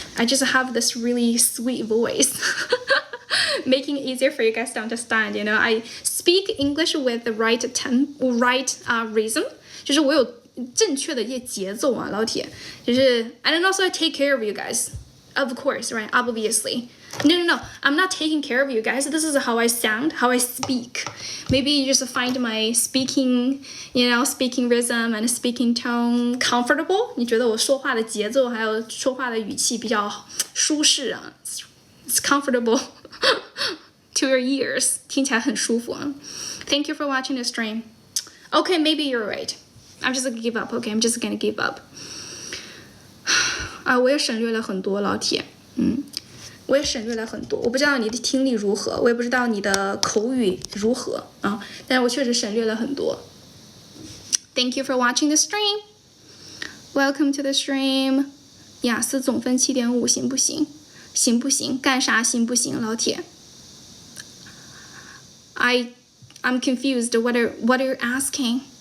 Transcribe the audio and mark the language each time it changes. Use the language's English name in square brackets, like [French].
[English] I just have this really sweet voice. Making it easier for you guys to understand, you know. I speak English with the right rhythm. [Chinese] 就是我有正确的一些节奏啊，老铁。 [English] 就是and then also I take care of you guys, of course, right? Obviously. No. I'm not taking care of you guys. This is how I sound, how I speak. Maybe you just find my speaking, you know, speaking rhythm and speaking tone comfortable. [Chinese] 你觉得我说话的节奏还有说话的语气比较舒适啊？ [English] It's comfortable to your ears. [Chinese] 听起来很舒服啊。 [English] Thank you for watching the stream. Okay, maybe you're right. I'm just gonna give up. Okay, I'm just gonna give up. [Chinese] 我也省略了很多，老铁。我也省略了很多。我不知道你的听力如何，我也不知道你的口语如何啊，但是我确实省略了很多。 [English] Thank you for watching the stream. Welcome to the stream. [Chinese] 雅思总分7.5，行不行？行不行？干啥行不行，老铁？ [English] I'm confused. What are you asking?